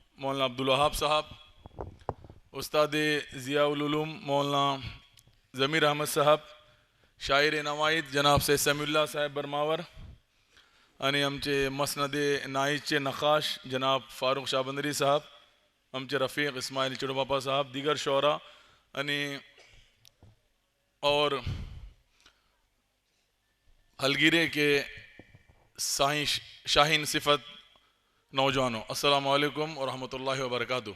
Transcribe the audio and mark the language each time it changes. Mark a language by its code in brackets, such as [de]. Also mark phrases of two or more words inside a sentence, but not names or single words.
[ur] مولانا عبدالوہاب صاحب، استاد ضیاء العلوم مولانا ضمیر احمد صاحب، شاعر نوید جناب سے سمیع اللہ صاحب برماور [mr] आणि आमचे [ur] مسندِ نائجچے نقاش جناب فاروق شابندری صاحب, आमचे رفیق اسماعیل چڑوباپا صاحب، دیگر شعرا आणि اور ہلگیرے کے شاہین صفت نوجوانوں، السلام علیکم و رحمۃ اللہ و برکاتہ.